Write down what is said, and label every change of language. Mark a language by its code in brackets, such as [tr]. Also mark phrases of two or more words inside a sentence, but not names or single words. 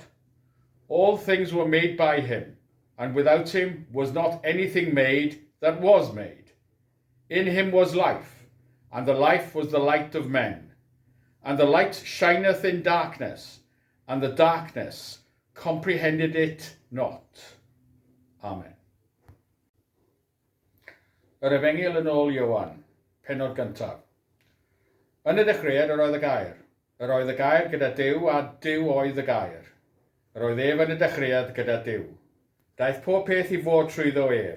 [en] All things were made by him, and without him was not anything made that was made. In him was life, and the life was the light of men. And the light shineth in darkness, and the darkness comprehended it not. Amen. [cy] Yr Efengyl yn ôl Ioan, pennod gyntaf. Yn y dechreuad yr oedd y gair. Yr oedd y gair gyda Duw a Duw oedd y gair. Yr oedd ef yn y dechreuad gyda Duw. Daeth pob peth i fod trwyddo ef.